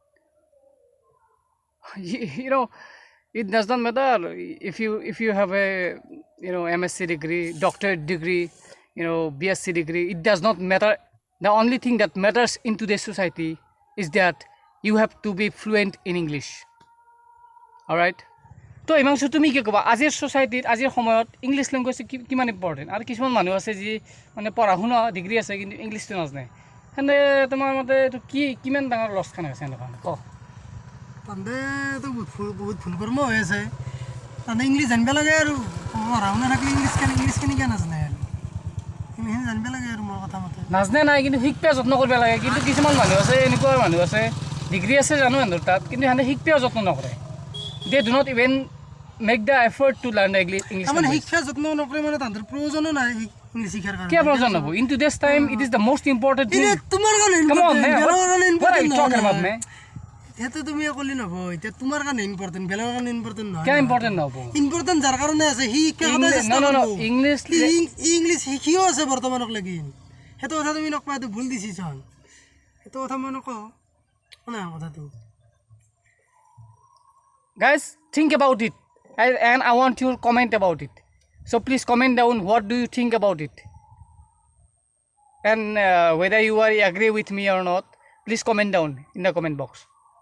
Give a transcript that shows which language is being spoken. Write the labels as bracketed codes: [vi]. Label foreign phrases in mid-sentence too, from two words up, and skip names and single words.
[en] It does not matter if you have a MSc degree, doctorate degree, BSc degree. It does not matter. The only thing that matters in today's society is that you have to be fluent in English. All right. [as] তো ইমাংশু তুমি কি ক'বা আজিৰ সোসাইটিত আজিৰ সময়ত [en] English language [as] কিমান ইম্পৰ্টেণ্ট? আৰু কিছুমান মানুহ আছে যি পঢ়া শুনা ডিগ্ৰী আছে কিন্তু ইংলিছটো নাজানে, সেনে তোমাৰ মতে এইটো কিমান ডাঙৰ লছ খান হৈছে এনেকুৱা ক? তাতে তো বহুত ভুল কৰ্ম হৈ আছে। তাতে ইংলিছ জানিব লাগে, আৰু পঢ়া শুনা থাকিলে ইংলিছ কেনেকৈ নাজানে? ইংলিছ জানিব লাগে আৰু মোৰ কথা মতে। নাজানে নাই, কিন্তু শিকপা যত্ন কৰিব লাগে। কিন্তু কিছুমান মানুহ আছে, এনেকুৱা মানুহ আছে, ডিগ্ৰী আছে জানো সিহঁতৰ তাত, কিন্তু সিহঁতে শিকপা যত্ন নকৰে। [en] They do not even make the effort to learn the English language. [as] শিক্ষা যত্ন নকৰে মানে তাহাঁতৰ প্ৰয়োজনো নাই ইংলিছ শিক্ষাৰ কাৰণে। কি প্ৰয়োজন হ'ব? [en] In today's time, it is the most important thing. [as] তোমাৰ কাৰণে [en] What are you talking about, man? [as] সেইটো তুমি ক'লি নহ'ব। এতিয়া তোমাৰ কাৰণে ইম্পৰ্টেণ্ট, বেলেগৰ কাৰণে ইম্পৰ্টেণ্ট নহয়। কিয় ইম্পৰ্টেণ্ট নহ'ব? ইম্পৰ্টেণ্ট যাৰ কাৰণে আছে সি শিক্ষা সদায় চেষ্টা কৰিব। ইংলিছ শিকিও আছে বৰ্তমানক লাগি। সেইটো কথা তুমি নকবা, এইটো ভুল ডিচিশ্যন। সেইটো কথা মই নকওঁ শুনা কথাটো। [en] Guys, think about it, and I want your comment about it. So please comment down what do you think about it, and whether you are agree with me or not, please comment down in the comment box.